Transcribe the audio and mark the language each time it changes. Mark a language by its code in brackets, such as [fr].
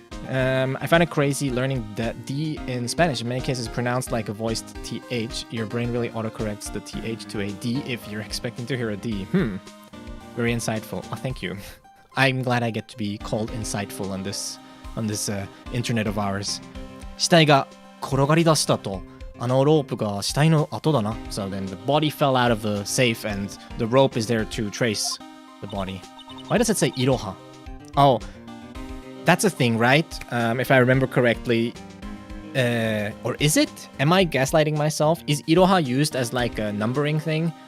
[en] I find it crazy learning that D in Spanish in many cases is pronounced like a voiced TH. Your brain really autocorrects the TH to a D if you're expecting to hear a D. Very insightful. Oh, thank you. I'm glad I get to be called insightful on this internet of ours. [ja] 死体が転がり出したと、あのロープが死体の跡だな。 [en] So then the body fell out of the safe and the rope is there to trace the body. Why does it say iroha? Oh, that's a thing, right? If I remember correctly. Or is it? Am I gaslighting myself? Is iroha used as like a numbering thing?